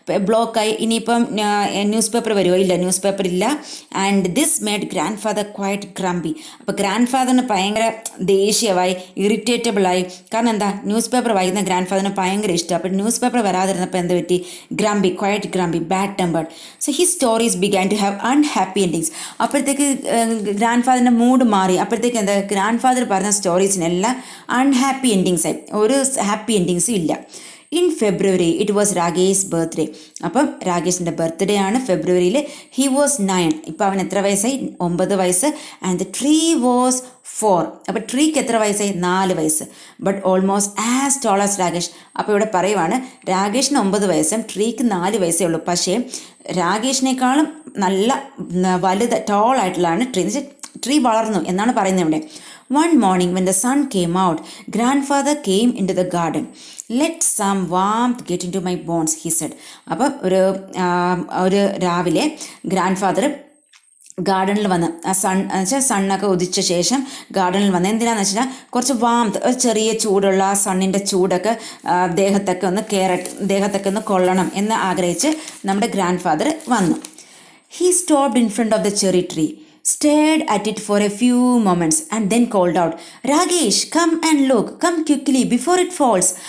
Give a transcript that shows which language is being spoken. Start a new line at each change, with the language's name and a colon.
Malayalam: ബ്ലോക്കായി, ഇനിയിപ്പം news paper വരുമോ? ഇല്ല, ന്യൂസ് പേപ്പർ ഇല്ല. And this made grand father quite ഗ്രംബി. അപ്പോൾ ഗ്രാൻഡ് ഫാദറിന് ഭയങ്കര ദേഷ്യമായി, ഇറിറ്റേറ്റബിളായി. കാരണം എന്താ? ന്യൂസ് പേപ്പർ വായിക്കുന്ന ഗ്രാൻഡ് ഫാദറിന് ഭയങ്കര ഇഷ്ടം. അപ്പോൾ ന്യൂസ് പേപ്പർ വരാതിരുന്നപ്പോൾ എന്ത് പറ്റി?
English: Grumpy, quite grumpy, bad tempered. So his stories began to have unhappy endings.
Malayalam: അപ്പോഴത്തേക്ക് ഗ്രാൻഡ് ഫാദറിൻ്റെ മൂഡ് മാറി. അപ്പോഴത്തേക്ക് എന്താ? ഗ്രാൻഡ് ഫാദർ പറഞ്ഞ സ്റ്റോറീസിനെല്ലാം അൺഹാപ്പി എൻഡിങ്സ് ആയി, ഒരു ഹാപ്പി എൻഡിങ്സും ഇല്ല. In February it was Rakesh birthday. അപ്പം രാകേഷിൻ്റെ ബർത്ത്ഡേ ആണ് ഫെബ്രുവരിയിൽ. He was 9. ഇപ്പം അവൻ എത്ര വയസ്സായി? 9 വയസ്സ്. And the tree was 4. അപ്പോൾ ട്രീക്ക് എത്ര വയസ്സായി? 4 വയസ്സ്. But almost as toll as Rakesh. അപ്പോൾ ഇവിടെ പറയുവാണ്, രാകേഷിന് 9 വയസ്സും ട്രീക്ക് 4 വയസ്സേ ഉള്ളൂ. പക്ഷേ രാകേഷിനേക്കാളും നല്ല വലുത് ടോളായിട്ടുള്ളതാണ് ട്രീ. എന്ന് വെച്ചാൽ ട്രീ വളർന്നു എന്നാണ് പറയുന്നത് ഇവിടെ.
English: One morning when the sun came out, grandfather came into the garden. Let some warmth get into my bones, he said.
Malayalam: അപ്പം ഒരു രാവിലെ ഗ്രാൻഡ് ഫാദർ ഗാർഡനിൽ വന്ന്, വെച്ചാൽ സണ്ണൊക്കെ ഉദിച്ച ശേഷം ഗാർഡനിൽ വന്ന് എന്തിനാന്ന് വെച്ചാൽ കുറച്ച് വാംത്ത്, ഒരു ചെറിയ ചൂടുള്ള സണ്ണിൻ്റെ ചൂടൊക്കെ ദേഹത്തൊക്കെ ഒന്ന് കൊള്ളണം എന്ന് ആഗ്രഹിച്ച് നമ്മുടെ ഗ്രാൻഡ് ഫാദർ വന്നു.
English: He stopped in front of the cherry tree, stared at it for a few moments and then called out, Ragesh, come and look, come quickly before it falls.